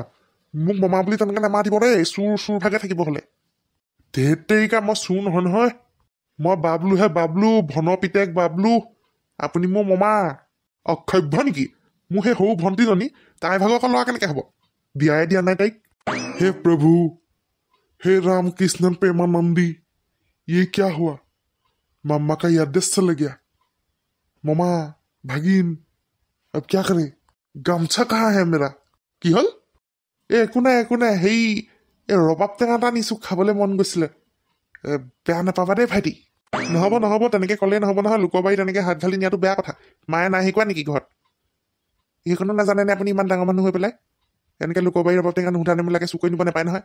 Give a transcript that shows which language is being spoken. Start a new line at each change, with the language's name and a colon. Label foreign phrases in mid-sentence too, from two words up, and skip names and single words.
Assamese: মোক মামা বুলি তেনেকে নামাতিব দেই, চুৰ চুৰ ভাগে থাকিব হ'লে। ধেত তেৰিকা, মই চুৰ নহয় নহয়। মই বাবলুহে, বাবলু, ভন পিতেক বাবলু। আপুনি মোৰ মামা। অক্ষভ্য নেকি? মোৰ সেই সৰু ভণ্টিজনী, তাইৰ ভাগৰ অকল ল'ৰা কেনেকে হ'ব? বিয়াই দিয়া নাই তাইক। হে প্ৰভু, হে
Hindi: राम कृष्ण प्रेमानंदी, ये क्या हुआ? मम्मा का याददाश्त चला गया। मामा, भागिन, अब क्या करे? गामछा कहाँ है मेरा?
Assamese: কি হ'ল? একো নাই একো নাই, সেই ৰবাব টেঙা এটা আনিছো, খাবলৈ মন গৈছিলে। বেয়া নাপাবা দেই ভাইটি। নহ'ব নহ'ব, তেনেকে ক'লেই নহ'ব নহয়। লোকৰ বাৰী তেনেকে হাত ঢালি নিয়াটো বেয়া কথা। মায়ে নাই শিকোৱা নেকি ঘৰত? সেইখনো নাজানে নে আপুনি ইমান ডাঙৰ মানুহ হৈ পেলাই? এনেকে লোকৰ বাৰী ৰবাব টেঙা নুসুধা নেমেলাকে চুৰ কৰি নিব নাপায় নহয়।